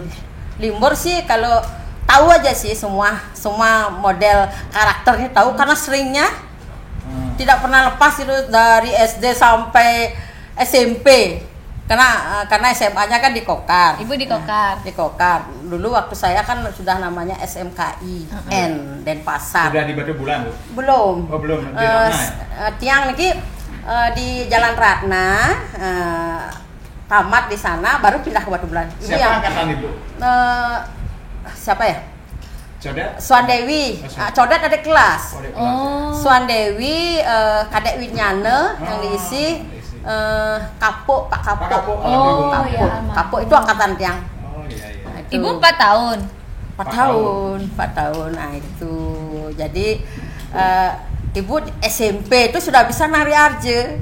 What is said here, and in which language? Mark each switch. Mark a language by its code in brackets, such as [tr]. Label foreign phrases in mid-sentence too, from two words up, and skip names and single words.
[id] Limbur sih kalau tahu aja sih semua model karakternya tahu, karena seringnya tidak pernah lepas itu dari SD sampai SMP, karena SMA-nya kan di Kokar. Ibu di Kokar. Di Kokar. Dulu waktu saya kan sudah namanya SMKI N Denpasar. Sudah di Batu Bulan, Bu? Belum. Oh, belum. [ban] Tiang niki di Jalan Ratna, tamat di sana baru pindah ke Batu Bulan. [id] Siapa angkatan Ibu? Siapa ya? Codet? Suandewi. Codet ada kelas. Suandewi, Kadek Winyane yang diisi. Kapuk, Pak Kapuk. Kapuk itu angkatan Tiang. Nah, Ibu 4 tahun. 4 tahun. Nah itu. Jadi Ibu SMP itu sudah bisa nari Arja.